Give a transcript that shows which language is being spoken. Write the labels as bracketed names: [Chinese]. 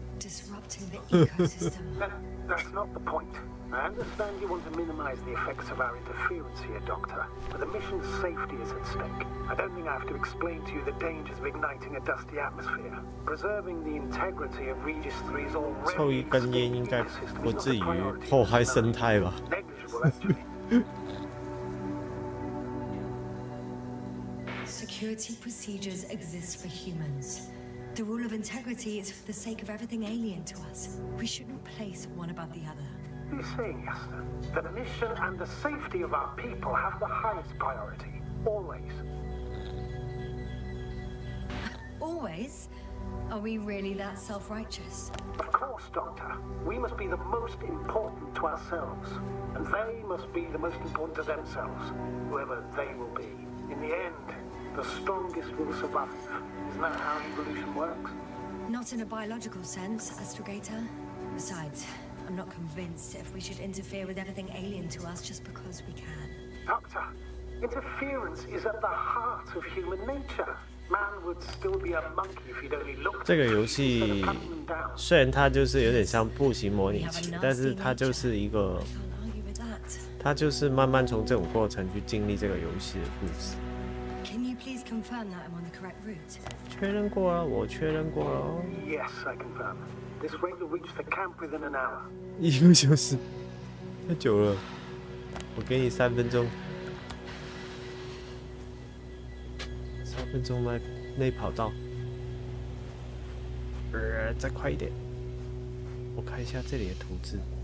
[English] Disrupting the ecosystem. That's not the point. I understand you want to minimize the effects of our interference here, Doctor, but the mission's safety is at stake. I don't think I have to explain to you the dangers of igniting a dusty atmosphere. Preserving the integrity of Regis 3's already [Chinese] 抽一根烟应该不至于破坏生态吧？ [English] negligible, actually. Security procedures exist for humans. The rule of integrity is for the sake of everything alien to us. We shouldn't place one above the other. What are you saying, Yasna? That the mission and the safety of our people have the highest priority. Always. Always? Are we really that self-righteous? Of course, Doctor. We must be the most important to ourselves. And they must be the most important to themselves. Whoever they will be. In the end, the strongest will survive. Isn't that how evolution works? Not in a biological sense, Astrogator. Besides, I'm not convinced if we should interfere with everything alien to us just because we can. Doctor, interference is at the heart of human nature. Man would still be a monkey if he'd only looked. [Chinese] 这个游戏虽然它就是有点像步行模拟器，但是它就是一个，它就是慢慢从这种过程去经历这个游戏的故事。 [English] Can you please confirm that I'm on the correct route? [Chinese] 确认过了，我确认过了。 [English] Yes, I confirm. This rate will reach the camp within an hour. [Chinese] 1个小时，太久了。我给你3分钟。 2分钟内跑到。再快一点。我看一下这里的图纸。